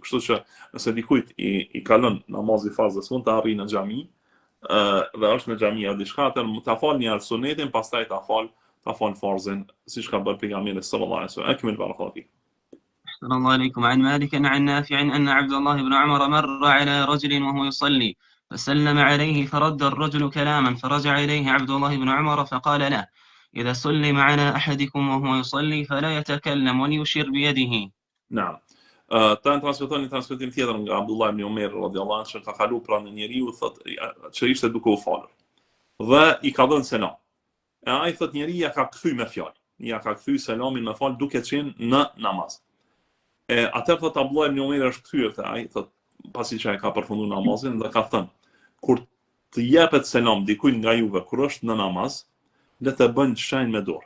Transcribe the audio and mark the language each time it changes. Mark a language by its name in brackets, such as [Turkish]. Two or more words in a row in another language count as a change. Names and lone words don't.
[Albanian] Kështu që nëse dikujt i kalon namazi farzës, mund të arrijë në xhami, dhe është në xhami apo diçka, atë ta fal një sunetin, pastaj ta fal farzin, siç ka bërë pejgamberi [Arabic] صلى الله عليه وسلم. أكمل بارك الله فيك. أحسن الله إليكم. عن مالك عن نافع أن عبد الله بن عمر مر على رجل وهو يصلي فسلم عليه فرد الرجل كلاما فرجع إليه عبد الله بن عمر فقال له إذا سلم على أحدكم وهو يصلي فلا يتكلم وليشير بيده. نعم. [Albanian] Ta në transmeton një transmetim tjetër nga Abdullah ibn Umar [Arabic] رضي الله عنه, [Albanian] që ka kalu pranë njeriu, thotë që ishte duke u falur. Dhe i ka dhënë selam. E ai thotë njeriu ja ka kthy me fjalë. Ja ka kthy selamin me fal duke qenë në namaz. Atëherë thotë Abdullah ibn Umar është kthyer te ai, thotë pasi që ai ka përfunduar namazin dhe ka thënë, kur të jepet selam dikujt nga juve kur është në namaz, le të bën shenjë me dorë.